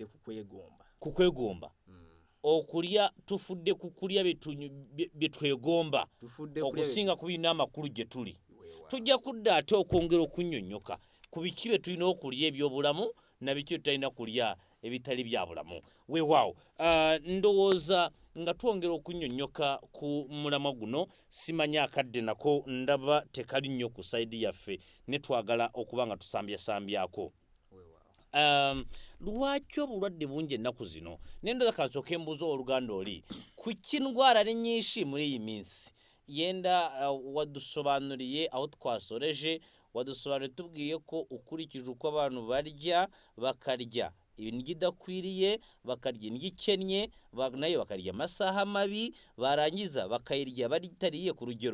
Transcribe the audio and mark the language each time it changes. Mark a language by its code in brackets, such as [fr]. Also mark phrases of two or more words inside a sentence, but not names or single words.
[lg] ku kwegomba okulya tufudde ku kulya bye twegomba okusinga ku birina amakulu gye tuli tujja kudda ate okwongera okunnyonnyoka ku biki bye tulina okulya eby'obulamu na biki bye tutalina kulya ebitali bya bulamu weewaawo ndowooza nga twongera okunnyonnyoka ku mulamwa guno simanya akadde nako ndaba tekali nnyo ku sayidi yaffe ne twagala okuba nga tusambyasambyako lwaki obulwadde bungi ennaku zino nendoza kansooka embuuza oluganda [rw] oli ku kindwara n'ennyinshi muri iyi minsi yenda wadusobanuriye aho twasoreje wadusobanuriye tubwiye ko ukurikije uko abantu barya bakarya ibintu bidakwiriye bakarya indyo ikennye nayo bakarya amasaha mabi barangiza bakayirya batariye ku rugero